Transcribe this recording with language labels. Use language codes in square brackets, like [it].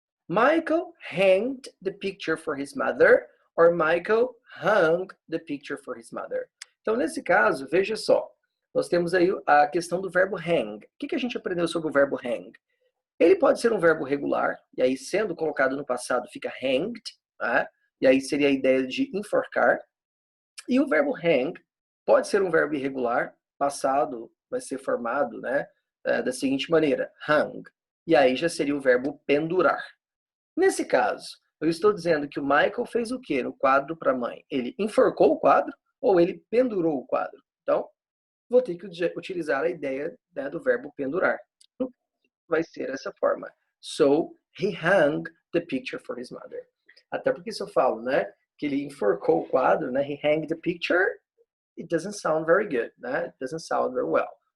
[en] Michael hanged the picture for his mother, or Michael hung the picture for his mother. [pt] Então, nesse caso, veja só. Nós temos aí a questão do verbo hang. O que a gente aprendeu sobre o verbo hang? Ele pode ser um verbo regular, e aí sendo colocado no passado fica hanged, né? E aí seria a ideia de enforcar. E o verbo hang pode ser um verbo irregular, passado vai ser formado, né, da seguinte maneira, hung. E aí já seria o verbo pendurar. Nesse caso, eu estou dizendo que o Michael fez o quê no quadro para a mãe? Ele enforcou o quadro ou ele pendurou o quadro? Então, vou ter que utilizar a ideia, né, do verbo pendurar. Vai ser essa forma. [en] So, he hung the picture for his mother. [pt] Até porque se eu falo, né, que ele enforcou o quadro, né, [en] he hanged the picture, it doesn't sound very good, né? It doesn't sound very well.